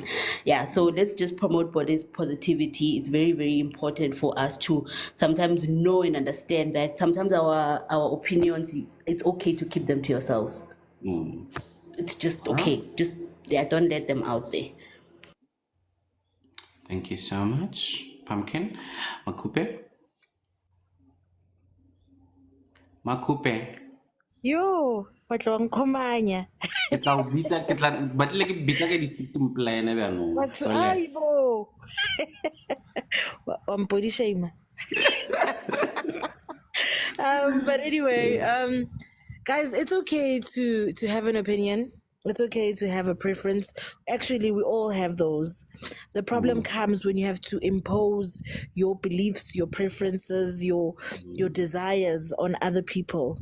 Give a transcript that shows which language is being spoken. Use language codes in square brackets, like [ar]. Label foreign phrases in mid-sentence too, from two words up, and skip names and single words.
[en] Yeah, so let's just promote body positivity. It's very, very important for us to sometimes know and understand that sometimes our opinions, it's okay to keep them to yourselves. It's just okay. Just, yeah, don't let them out there. Thank you so much, Pumpkin. [st] Makupe. Yo, batlong khomanya. Ke tla o bitsa ke tla batle ke bitsa ka di- [en] system plan [st] byanong. Batho So le- aibo. [en] I'm body shamer. But anyway, guys, it's okay to have an opinion. It's okay to have a preference. Actually, we all have those. The problem comes when you have to impose your beliefs, your preferences, your desires on other people.